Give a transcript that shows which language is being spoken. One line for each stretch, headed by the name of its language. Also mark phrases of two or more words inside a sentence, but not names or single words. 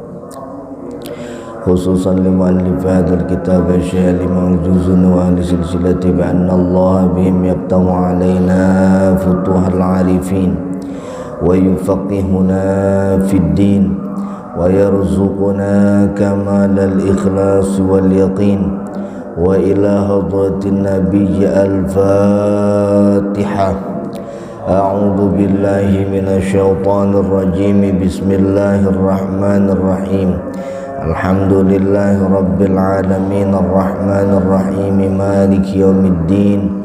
Arabic: خصوصا لمؤلف هذا الكتاب الشيخ الإمام جزون وأهل سلسلته بأن الله بهم يفتح علينا فتوح العارفين ويفقهنا في الدين ويرزقنا كمال الإخلاص واليقين. وإلى حضرة النبي الفاتحة. أعوذ بالله من الشيطان الرجيم. بسم الله الرحمن الرحيم. الحمد لله رب العالمين الرحمن الرحيم مالك يوم الدين.